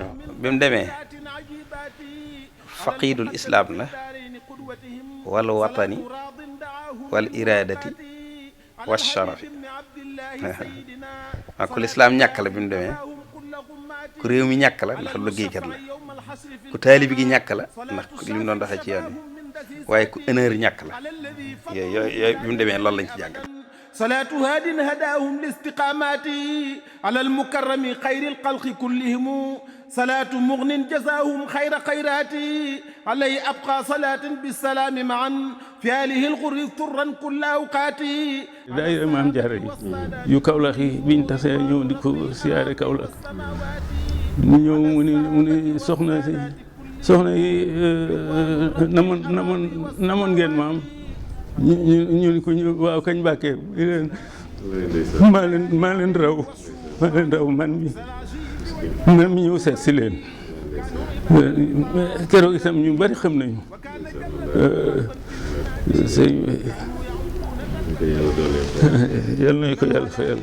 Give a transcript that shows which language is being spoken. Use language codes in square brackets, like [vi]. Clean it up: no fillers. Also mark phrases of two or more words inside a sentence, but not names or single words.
[wo] bi mu demee [ar] فاقد الإسلام [wo] la [ar] والوطن والإرادة والشرف [wo] ku lislaam ñàkk la bi mu demee ku réew mi ñàkk la ndax liggéeykat la ku taalibi gi ñàkk la ndax li mu doon doxee ci yoon wi waaye ku honneur ñàkk la yooyu bi mu demee loolu lañ ci jàngal. [ar] صلاة هاد هداهم لاستقامات على المكرم خير الخلق كلهم صلاة مغن جزاهم خير خيرات عليه أبقى صلاة بالسلام معا في آله الغر ثرا كل أوقات [wo] daayira Maam Jaara yu Kawlax yi biñ tasee ñëw di ko siyaare Kawlax ñu ñëw mu ni soxna yi namoon ngeen maam ñu ni ko ñu waaw kañ Mbàkke maa leen raw man mi ñëw seet si leen keroog itam ñu bari xam nañu yal na ko yàlla fayal.